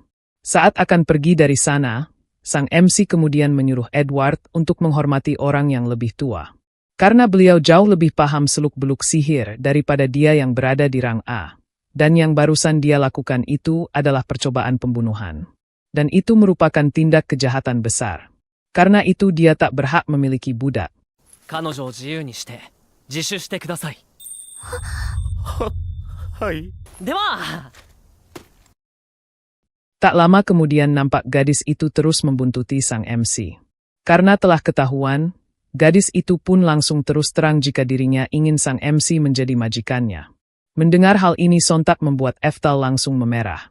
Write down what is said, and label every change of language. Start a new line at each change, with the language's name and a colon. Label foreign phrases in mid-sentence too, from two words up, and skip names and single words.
Indonesian: Saat akan pergi dari sana, sang MC kemudian menyuruh Edward untuk menghormati orang yang lebih tua. Karena beliau jauh lebih paham seluk-beluk sihir daripada dia yang berada di rang A. Dan yang barusan dia lakukan itu adalah percobaan pembunuhan. Dan itu merupakan tindak kejahatan besar. Karena itu dia tak berhak memiliki budak.
Japanese: 彼女を自由にして自首してください。はい。では
Indonesian: Tak lama kemudian nampak gadis itu terus membuntuti sang MC. Karena telah ketahuan, gadis itu pun langsung terus terang jika dirinya ingin sang MC menjadi majikannya. Mendengar hal ini sontak membuat Eftal langsung memerah.